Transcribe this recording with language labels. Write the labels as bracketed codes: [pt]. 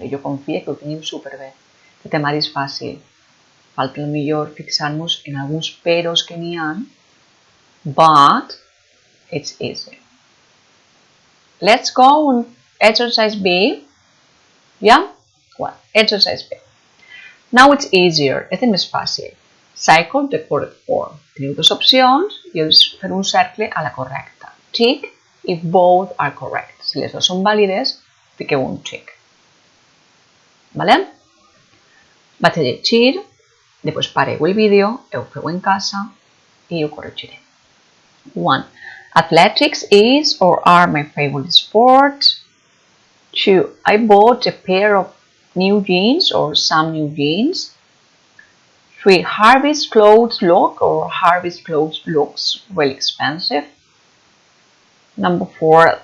[ca] Però jo confio que ho teniu superbé. El temari és fàcil. Falta millor fixar-nos en alguns peros que n'hi ha, [en] but it's easy. Let's go on exercise B. Yeah? Well, exercise B. Now it's easier. [ca] És més fàcil. [en] Cycle the correct form. [ca] Teniu dues opcions i heu de fer un cercle a la correcta. [en] Tick if both are correct. [ca] Si les dues són vàlides, fiqueu un tick. Vale? Vaig a llegir, després pareu el vídeo, ho feu en casa i ho corregiré. [en] 1. Athletics is or are my favorite sport. 2. I bought a pair of new jeans or some new jeans. 3. Harvey's clothes look or Harvey's clothes looks really expensive. Number 4.